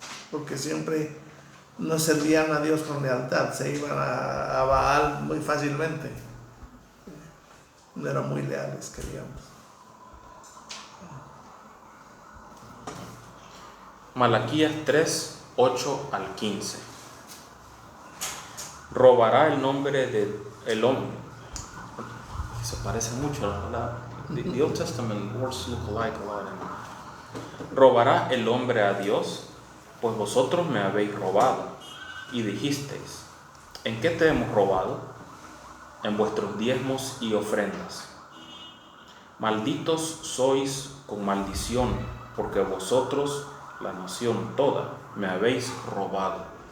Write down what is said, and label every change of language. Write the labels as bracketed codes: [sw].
[es] Porque siempre no servían a Dios con lealtad, se iban a Baal muy fácilmente, no eran muy leales, que digamos. Malaquías 3, 8 al 15. Robará el nombre del hombre. Se parece mucho a la palabra. [en] The Old Testament words look alike a lot. [es] Robará el hombre a Dios, pues vosotros me habéis robado. Y dijisteis, ¿en qué te hemos robado? En vuestros diezmos y ofrendas. Malditos sois con maldición, porque vosotros, la nación toda, me habéis robado.